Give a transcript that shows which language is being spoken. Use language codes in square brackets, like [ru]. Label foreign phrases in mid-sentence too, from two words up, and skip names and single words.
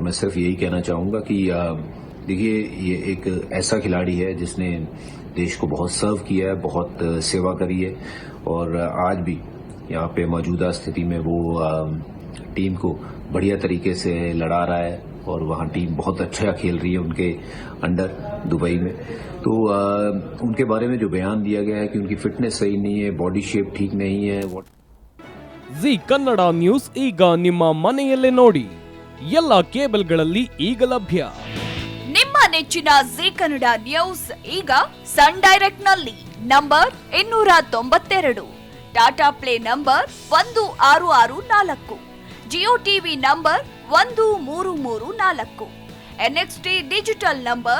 [hi] मैं सिर्फ यही कहना चाहूंगा कि देखिए, ये एक ऐसा खिलाड़ी है जिसने देश को बहुत सर्व किया है, बहुत सेवा करी है, और आज भी यहाँ पे मौजूदा स्थिति में वो टीम को बढ़िया तरीके से लड़ा रहा है, और वहाँ टीम बहुत अच्छा खेल रही है उनके अंडर दुबई में. तो उनके बारे में जो बयान दिया गया है कि उनकी फिटनेस सही नहीं है, [en] body shape [hi] ठीक नहीं है. [kn] ಜಿ ಕನ್ನಡ ನ್ಯೂಸ್ ಈಗ ನಿಮ್ಮ ಮನೆಯಲ್ಲೇ ನೋಡಿ, ಎಲ್ಲ ಕೇಬಲ್ಗಳಲ್ಲಿ ಈಗ ಲಭ್ಯ. ನಿಮ್ಮ ನೆಚ್ಚಿನ ಜಿ ಕನ್ನಡ ನ್ಯೂಸ್ ಈಗ ಸನ್ ಡೈರೆಕ್ಟ್ ನಲ್ಲಿ ನಂಬರ್ 292, ಟಾಟಾ ಪ್ಲೇ ನಂಬರ್ 1664, ಜಿಯೋ ಟಿವಿ ನಂಬರ್ 1334, ಎನ್ಎಕ್ಸ್ಟಿ ಡಿಜಿಟಲ್ ನಂಬರ್